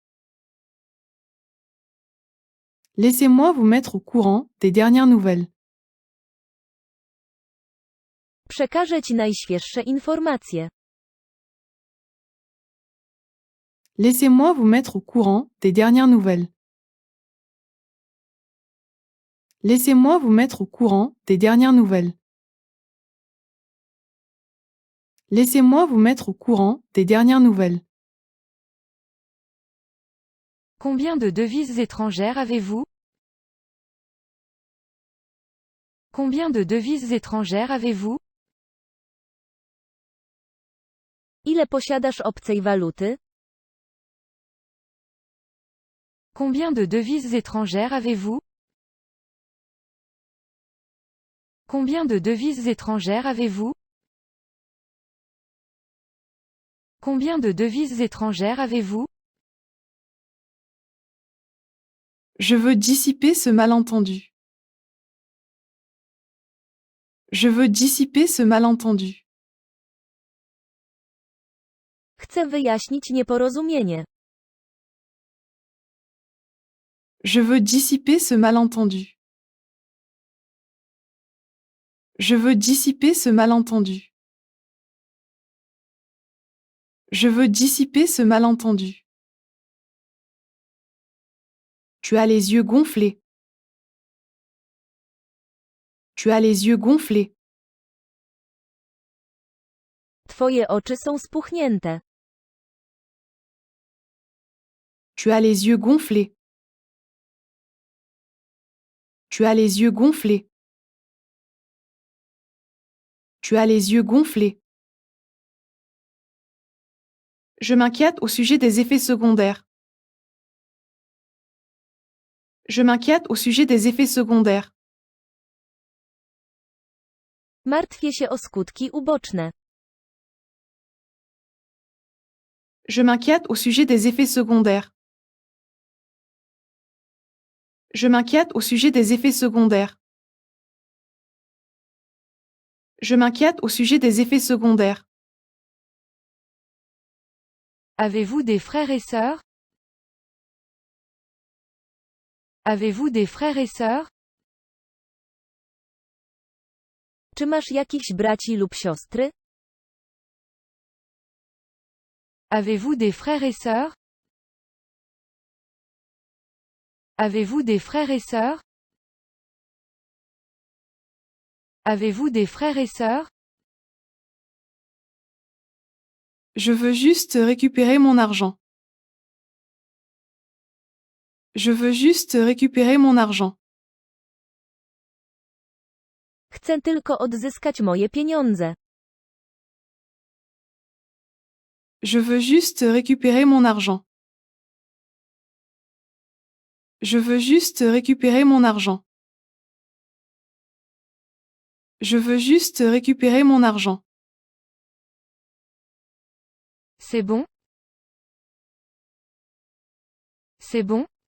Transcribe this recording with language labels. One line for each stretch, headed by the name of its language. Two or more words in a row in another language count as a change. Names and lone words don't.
French: Laissez-moi vous mettre au courant des dernières nouvelles.
Polish: Przekażę ci najświeższe informacje.
French: Laissez-moi vous mettre au courant des dernières nouvelles. Laissez-moi vous mettre au courant des dernières nouvelles. Laissez-moi vous mettre au courant des dernières nouvelles. Combien de devises étrangères avez-vous? Combien de devises étrangères avez-vous?
Polish: Ile posiadasz obcej waluty?
French: Combien de devises étrangères avez-vous? Combien de devises étrangères avez-vous? Combien de devises étrangères avez-vous? Je veux dissiper ce malentendu. Je veux dissiper ce malentendu.
Polish: Chcę wyjaśnić nieporozumienie.
French: Je veux dissiper ce malentendu. Je veux dissiper ce malentendu. Je veux dissiper ce malentendu. Tu as les yeux gonflés. Tu as les yeux gonflés.
Polish: Twoje oczy są spuchnięte.
French: Tu as les yeux gonflés. Tu as les yeux gonflés. Tu as les yeux gonflés. Je m'inquiète au sujet des effets secondaires. Je m'inquiète au sujet des effets secondaires.
Polish: Martwię się o skutki uboczne.
French: Je m'inquiète au sujet des effets secondaires. Je m'inquiète au sujet des effets secondaires. Je m'inquiète au sujet des effets secondaires. Avez-vous des frères et sœurs? Avez-vous des frères et sœurs?
Polish: Czy masz jakichś braci lub siostry?
French: Avez-vous des frères et sœurs? Avez-vous des frères et sœurs? Avez-vous des frères et sœurs? Je veux juste récupérer mon argent. Je veux juste récupérer mon argent.
Polish: Chcę tylko odzyskać moje pieniądze.
French: Je veux juste récupérer mon argent. Je veux juste récupérer mon argent. Je veux juste récupérer mon argent. C'est bon? C'est bon?